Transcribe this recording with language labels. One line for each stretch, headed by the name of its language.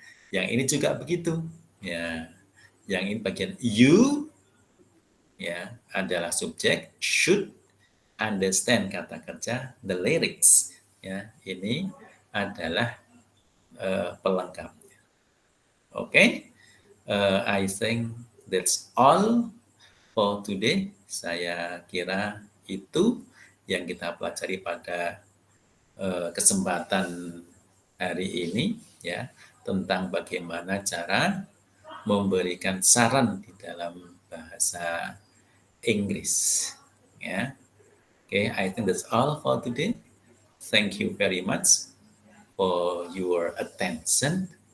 Indonesian: Yang ini juga begitu. Ya, yang ini bagian you ya adalah subjek, should understand kata kerja, the lyrics ya ini adalah pelengkap.
English: Oke, I think that's all for today.
Indonesian: Saya kira itu yang kita pelajari pada kesempatan hari ini ya tentang bagaimana cara memberikan saran di dalam bahasa Inggris ya.
English: Okay, I think that's all for today. Thank you very much for your attention.